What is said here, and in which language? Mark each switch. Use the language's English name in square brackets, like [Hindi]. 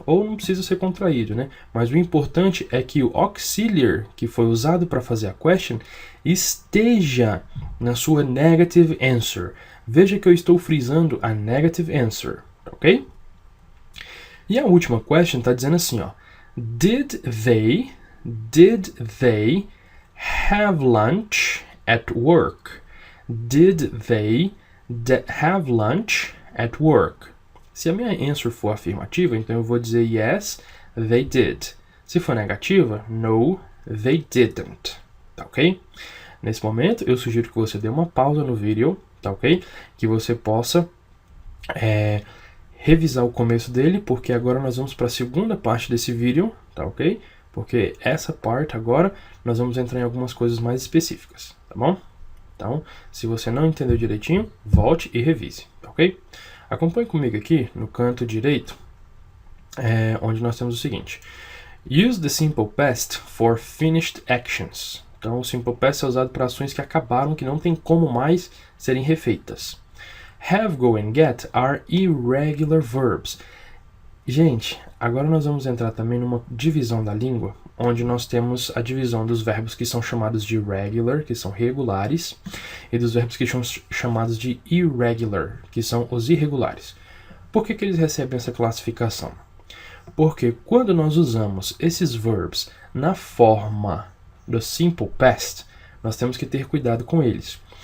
[Portuguese] Ou não precisa ser contraído, né? Mas o importante é que o auxiliar que foi usado para fazer a question esteja na sua negative answer. Veja que eu estou frisando a negative answer, ok? E a última question está dizendo assim, ó. [English] Did they have lunch at work? Did they have lunch at work? [Portuguese] Se a minha answer for afirmativa, então eu vou dizer [English] yes, they did. [Portuguese] Se for negativa, [English] no, they didn't. [Portuguese] Tá ok? Nesse momento, eu sugiro que você dê uma pausa no vídeo, tá ok? Que você possa revisar o começo dele, porque agora nós vamos para a segunda parte desse vídeo, tá ok? Porque essa parte agora nós vamos entrar em algumas coisas mais específicas, tá bom? Então, se você não entendeu direitinho, volte e revise, tá ok? Acompanhe comigo aqui no canto direito, onde nós temos o seguinte. [English] Use the simple past for finished actions. [Portuguese] Então, o simple past é usado para ações que acabaram, que não tem como mais serem refeitas. [English] Have, go and get are irregular verbs. [Portuguese] Gente, agora nós vamos entrar também numa divisão da língua, onde nós temos a divisão dos verbos que são chamados de regular, que são regulares, e dos verbos que são chamados de irregular, que são os irregulares. Por que eles recebem essa classificação? Porque quando nós usamos esses verbs na forma do simple past, nós temos que ter cuidado com eles.